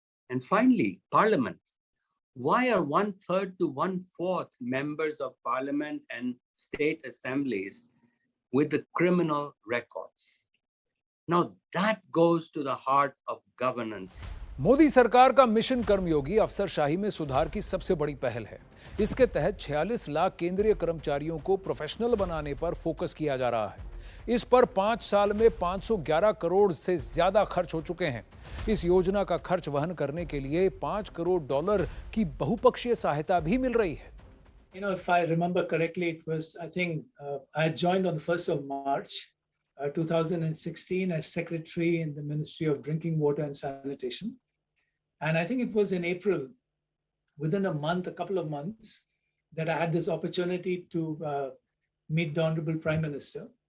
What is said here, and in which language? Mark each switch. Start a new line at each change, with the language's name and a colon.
English: And finally, Parliament. Why are 1/3 to 1/4 members of Parliament and state assemblies with the criminal records? Now that goes to the heart of governance.
Hindi: Modi सरकार का mission कर्मयोगी अफसरशाही में सुधार की सबसे बड़ी पहल है। इसके तहत 46 लाख केंद्रीय कर्मचारियों को प्रोफेशनल बनाने पर फोकस किया जा रहा है। इस पर 5 साल में 511 करोड़ से ज्यादा खर्च हो चुके हैं। इस योजना का खर्च वहन करने के लिए $5 करोड़ की बहुपक्षीय सहायता भी मिल रही है।
English: You know, if I remember correctly, it was, I think, I joined on the 1st of March, 2016 as secretary in the Ministry of Drinking Water and Sanitation. And I think it was in April, within a month, a couple of months, that I had this opportunity to meet the Honorable Prime Minister.